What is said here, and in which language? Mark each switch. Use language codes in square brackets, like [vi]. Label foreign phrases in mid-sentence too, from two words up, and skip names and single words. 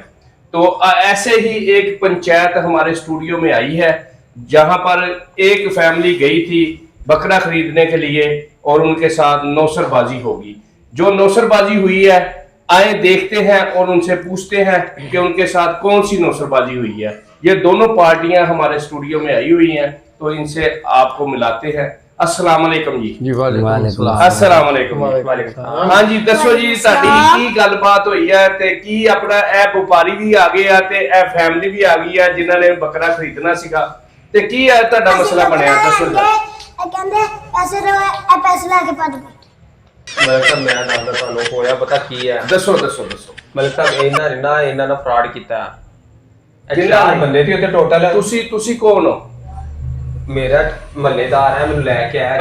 [hi] तो ऐसे ही एक पंचायत हमारे स्टूडियो में आई है जहां पर एक फैमिली गई थी बकरा खरीदने के लिए और उनके साथ नौसरबाजी होगी। जो नौसरबाजी हुई है आए देखते हैं और उनसे पूछते हैं कि उनके साथ कौन सी नौसरबाजी हुई है। ये दोनों पार्टियां हमारे स्टूडियो में आई हुई हैं, तो इनसे आपको मिलाते हैं। [ar] السلام عليكم जी। ਵਾਲੇਕੁਮ السلام عليكم. [pa] ਹਾਂ ਜੀ ਦੱਸੋ ਜੀ ਸਾਡੀ ਕੀ ਗੱਲਬਾਤ ਹੋਈ ਹੈ ਤੇ ਕੀ ਆਪਣਾ ਏ ਵਪਾਰੀ ਭੀ ਆ ਗਏ ਆ ਤੇ ਏ ਫ਼ੈਮਿਲੀ ਭੀ ਆ ਗਈ ਹੈ ਜਿਨ੍ਹਾਂ ਨੇ ਬੱਕਰਾ ਖ਼ਰੀਦਣਾ ਸੀਗਾ ਤੇ ਕੀ ਹੈ ਤੁਹਾਡਾ ਮਸਲਾ ਬਣਿਆ ਦੱਸੋ ਜੀ। ਕਹਿੰਦੇ ਪੈਸੇ ਲੈ ਕੇ ਭੱਜ ਗਏ। ਮੈਂ ਦੱਸਦਾ ਤੁਹਾਨੂੰ ਹੋਇਆ ਪਤਾ ਕੀ ਹੈ। ਦੱਸੋ ਮਤਲਬ ਸਾਹਿਬ ਇਹਨਾਂ ਨਾਲ ਫਰਾਡ ਕੀਤਾ। ਚਾਰ ਬੰਦੇ ਸੀ ਉੱਥੇ ਟੋਟਲ। ਤੁਸੀਂ ਕੌਣ ਹੋ? ਮੇਰਾ ਮਹੱਲੇਦਾਰ ਹੈ, ਮੈਨੂੰ ਲੈ ਕੇ ਆਇਆ।